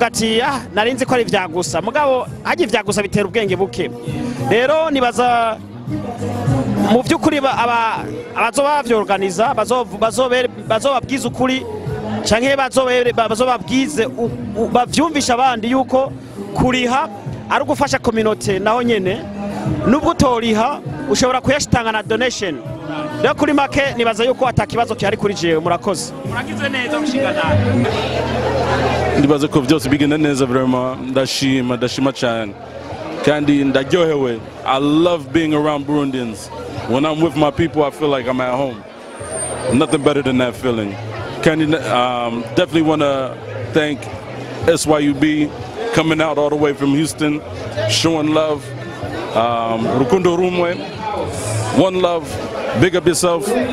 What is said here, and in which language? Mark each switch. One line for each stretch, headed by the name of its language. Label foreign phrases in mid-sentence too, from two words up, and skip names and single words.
Rundi: ati narinzi ko ari vyagusa mugabo haje vyagusa bitera ubwenge buke rero nibaza mu by'ukuri abazoba bavyorganiza bazobabwiza ukuri canke bazobabwize bavyumvisha abandi yuko kuriha ari ugufasha community naho nyene nubwo utoriha ushobora kuyashitanga na donation rero kuri make nibaza yuko atakibazo cyari kuri jewe murakoze muragize neza mushingana ndibaza ko byose bigenda neza vraiment ndashima cyane kandi ndaryohewe.
English: I love being around Burundians. When I'm with my people, I feel like I'm at home. Nothing better than that feeling. Definitely want to thank SYUB coming out all the way from Houston, showing love.
Rundi: Rukundo Rumwe,
English: one love, big up yourself.